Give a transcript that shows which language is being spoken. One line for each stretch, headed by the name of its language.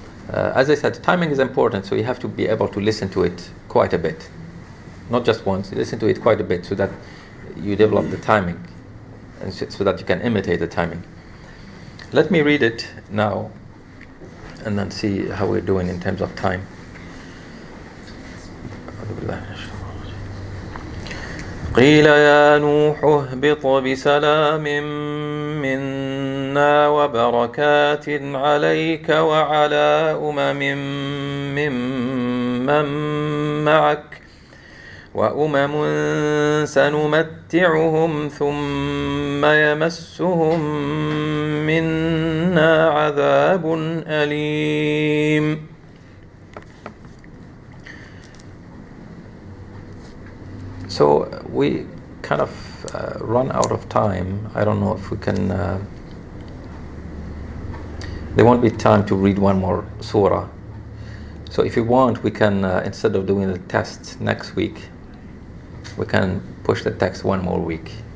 English: As I said, timing is important, so you have to be able to listen to it quite a bit. Not just once, you listen to it quite a bit so that you develop the timing and so that you can imitate the timing. Let me read it now and then see how we're doing in terms of time.
Arabic: قيل يا نوح اهبط بسلام منا وبركات عليك وعلى ممن معك وأمم سنمتعهم ثم يمسهم منا عذاب أليم.
English: So we kind of run out of time. I don't know if we can. There won't be time to read one more surah. So if you want, we can, instead of doing the test next week, we can push the text one more week.